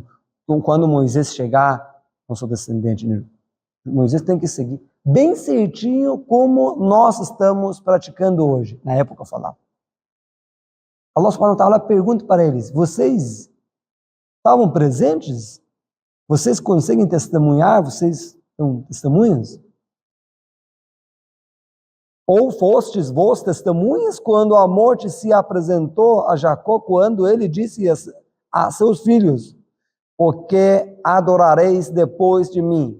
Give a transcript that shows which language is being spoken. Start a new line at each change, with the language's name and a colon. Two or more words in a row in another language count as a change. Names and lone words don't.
Portuguese: Então, quando Moisés chegar, não sou descendente, né? Moisés tem que seguir bem certinho como nós estamos praticando hoje, na época falava.
Arabic: الله سبحانه وتعالى
Portuguese: pergunta para eles, vocês estavam presentes? Vocês conseguem testemunhar? Vocês são testemunhas? Ou fostes vós testemunhas quando a morte se apresentou a Jacó, quando ele disse a seus filhos, o que adorareis depois de mim?